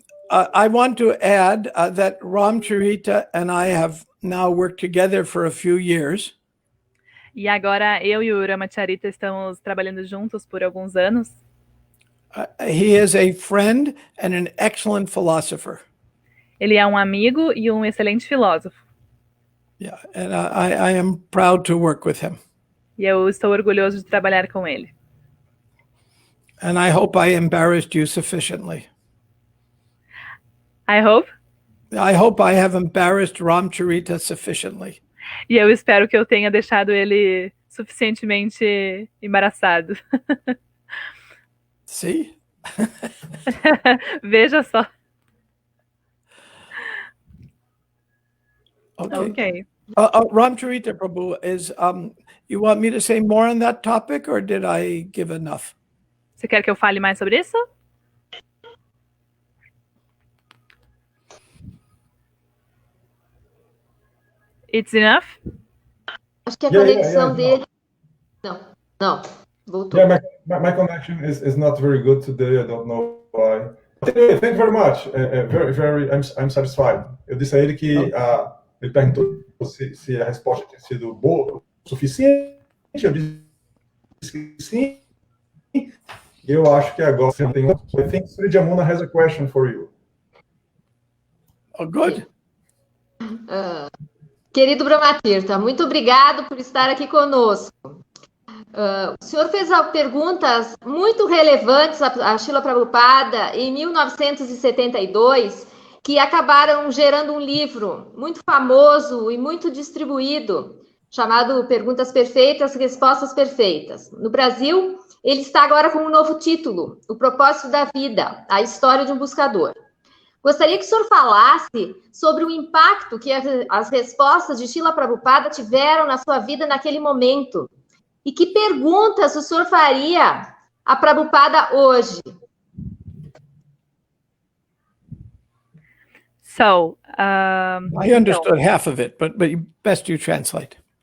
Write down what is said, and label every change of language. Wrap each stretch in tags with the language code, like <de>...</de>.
<en>I want to add that Ramcharita and I have now worked together for a few years.</en> <pt>E agora eu e o Ramacharita estamos trabalhando juntos por alguns anos.</pt> <en>He is a friend and an excellent philosopher.</en> <pt>Ele é um amigo e um excelente filósofo.</pt> <en>Yeah, and I am proud to work with him.</en> <pt>E eu estou orgulhoso de trabalhar com ele.</pt> <en>And I hope I embarrassed you sufficiently. I hope I have embarrassed Ramcharita sufficiently.</en> <pt>E eu espero que eu tenha deixado ele suficientemente embaraçado.</pt> <en>See?</en> <pt>Veja só.</pt> <en>Okay. Ramcharita Prabhu, you want me to say more on that topic, or did I give enough?</en> <pt>Você quer que eu fale mais sobre isso?</pt> <en>It's enough?</en> <pt>Acho que a conexão dele... Não, voltou.</pt> <en>Yeah, my connection is not very good today. I don't know why. Thank you very much. I'm satisfied.</en> <pt>Eu disse a ele que ele perguntou se a resposta tinha sido boa o suficiente. Eu disse que sim. Eu acho que agora tem</pt> <en>I think Srijamuna has a question for you. Oh, good.</en> <pt>Querido Brahmatirtha, muito obrigado por estar aqui conosco. O senhor fez perguntas muito relevantes a Srila Prabhupada em 1972, que acabaram gerando um livro muito famoso e muito distribuído, chamado Perguntas Perfeitas, Respostas Perfeitas. No Brasil, ele está agora com um novo título, O Propósito da Vida, a História de um Buscador. Gostaria que o senhor falasse sobre o impacto que as respostas de Srila Prabhupada tiveram na sua vida naquele momento. E que perguntas o senhor faria a Prabhupada hoje?</pt> <en>So, I understood half of it, but best you translate.</en>